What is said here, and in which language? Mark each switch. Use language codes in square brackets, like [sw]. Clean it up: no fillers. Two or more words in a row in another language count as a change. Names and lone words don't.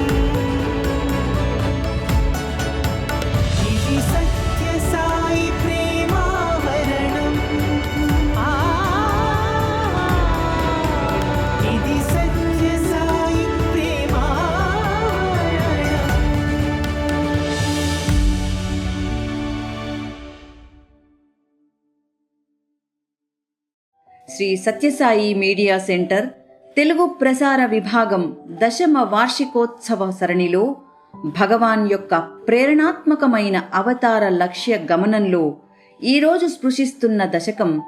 [sa] इति सत्य साई प्रेमावरणम् इति सत्य साई प्रेमावरणम्। [te] శ్రీ సత్యసాయి మీడియా సెంటర్ తెలుగు ప్రసార విభాగం 10వ వార్షికోత్సవ సరణిలో భగవాన్ యొక్క ప్రేరణాత్మకమైన అవతార లక్ష్య గమనంలో ఈరోజు స్పృశిస్తున్న దశకం